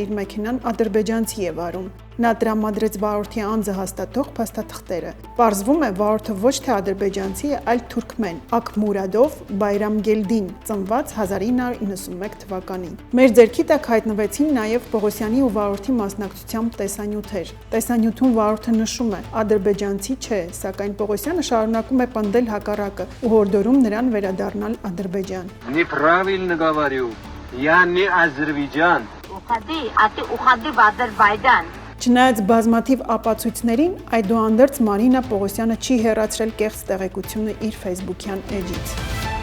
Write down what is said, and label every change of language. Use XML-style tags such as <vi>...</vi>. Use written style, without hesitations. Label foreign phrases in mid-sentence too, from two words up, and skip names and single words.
<hy>իր մեքենան ադրբեջանցի է վարում։ Նա տրամադրեց վարորդի անձը հաստատող փաստաթղթերը։ Պարզվում է, վարորդը ոչ թե ադրբեջանցի է, այլ թուրքմեն, Աքմուրադով Բայրամգելդին, ծնված 1991 թվականին։ Մեր ձեռքի տակ հայտնվեցին նաև Պողոսյանի ու վարորդի մասնակցությամբ տեսանյութեր։ Տեսանյութում վարորդը նշում է՝ ադրբեջանցի չէ, сакայն Պողոսյանը շարունակում է պնդել հակառակը ու հորդորում նրան վերադառնալ Ադրբեջան։</hy> <ru>Неправильно говорю. Я не Азербайджан. Уходи в Азербайджан.</ru> <hy>Չնայած բազմաթիվ ապացույցներին, այդուհանդերձ Մարինա Պողոսյանը չի հեռացրել կեղծ տեղեկությունը իր Facebook-յան էջից։</hy>